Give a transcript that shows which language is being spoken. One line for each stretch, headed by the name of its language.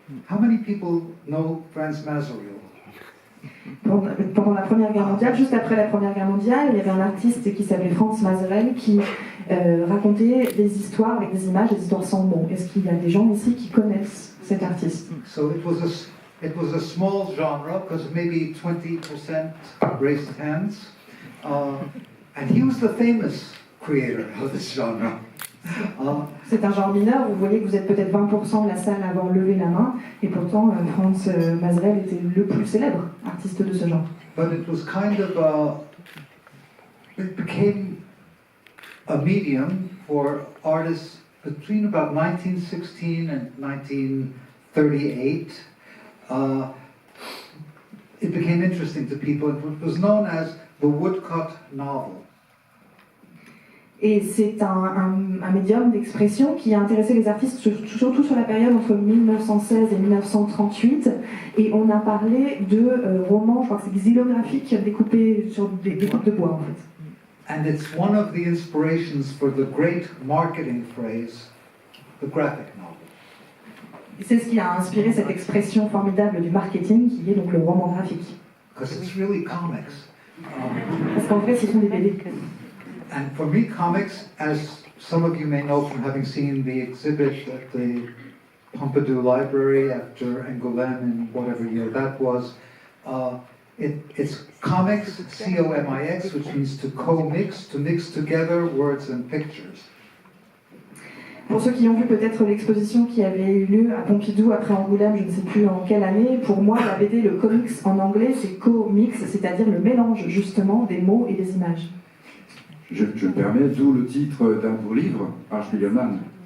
English: How many people know Franz Mazuril?
French: Pendant la Première Guerre mondiale, juste après la Première Guerre mondiale, il y avait un artiste qui s'appelait Franz Mazurel qui racontait des histoires avec des images, des histoires sans mots. Est-ce qu'il y a des gens ici qui connaissent cet artiste?
English: So it was a small genre, because maybe 20% raised hands, and he was the famous creator of this genre.
French: C'est un genre mineur, vous voyez que vous êtes peut-être 20% de la salle à avoir levé la main, et pourtant Franz Mazurel était le plus célèbre artiste de ce genre.
English: But it was kind of it became a medium for artists between about 1916 and 1938. It became interesting to people. It was known as the woodcut novel.
French: Et c'est un médium d'expression qui a intéressé les artistes, surtout sur la période entre 1916 et 1938. Et on a parlé de romans, je crois que c'est xylographiques, découpés sur des coupes de bois, en fait.
English: And it's one of the inspirations for the great marketing phrase, the graphic novel.
French: Et c'est ce qui a inspiré cette expression formidable du marketing, qui est donc le roman graphique.
English: Because it's really comics.
French: Parce qu'en vrai, ce sont des BD.
English: And for me, comics, as some of you may know from having seen the exhibit at the Pompidou Library after Angoulême in whatever year that was, it's comics, C-O-M-I-X, which means to co-mix, to mix together words and pictures.
French: Pour ceux qui ont vu peut-être l'exposition qui avait eu lieu à Pompidou après Angoulême, je ne sais plus en quelle année, pour moi, la BD, le comics en anglais, c'est co-mix, c'est-à-dire le mélange justement des mots et des images. Je me permets, d'où le titre d'un beau livre, Art Spiegelman.